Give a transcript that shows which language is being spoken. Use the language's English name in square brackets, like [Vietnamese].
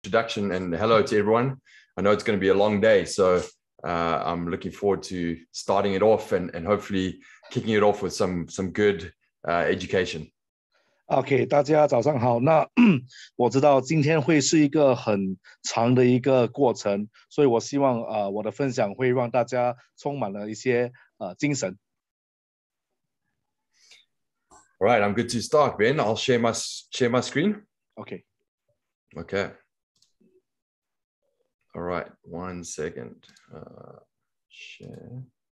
[English] introduction, and hello to everyone. I know it's going to be a long day, so I'm looking forward to starting it off and hopefully kicking it off with some good education. [Chinese] OK， 大家早上好。那我知道今天会是一个很长的一个过程，所以我希望我的分享会让大家充满了一些精神。 [English] All right, I'm good to start, Ben. I'll share my screen. OK. Okay. All right, 1 second. Share.